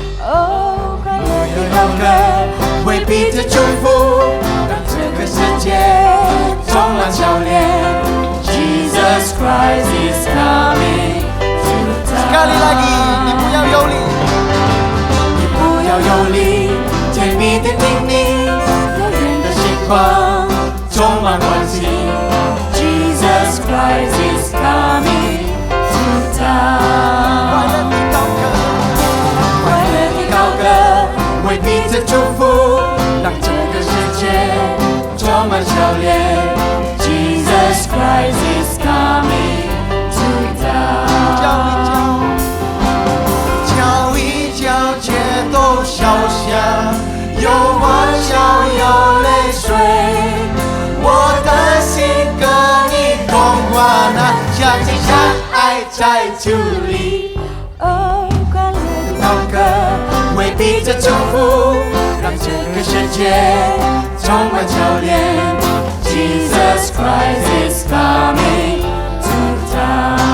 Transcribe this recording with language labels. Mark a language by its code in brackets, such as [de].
[zh] 哦，快乐的高歌，为彼此祝福，让这个世界充满笑脸。 [en] Jesus Christ is coming to town。 [ms] Sekali lagi， [zh] 你不要用力，你不要用力，甜蜜的叮咛，遥远的星光充满欢喜。 [en] Jesus Christ is coming to town。 [zh] 快乐地高歌，快乐地高歌，为彼此祝福，让这个世界充满笑脸。 [en] Jesus Christ is coming to town。 [zh] 叫一叫，皆都消夏，有欢笑有泪水，我的心跟你共欢啊，相亲相爱在主里。哦，快乐的高歌，为彼此祝福，让这个世界充满笑脸。 [en] Jesus Christ is coming to town。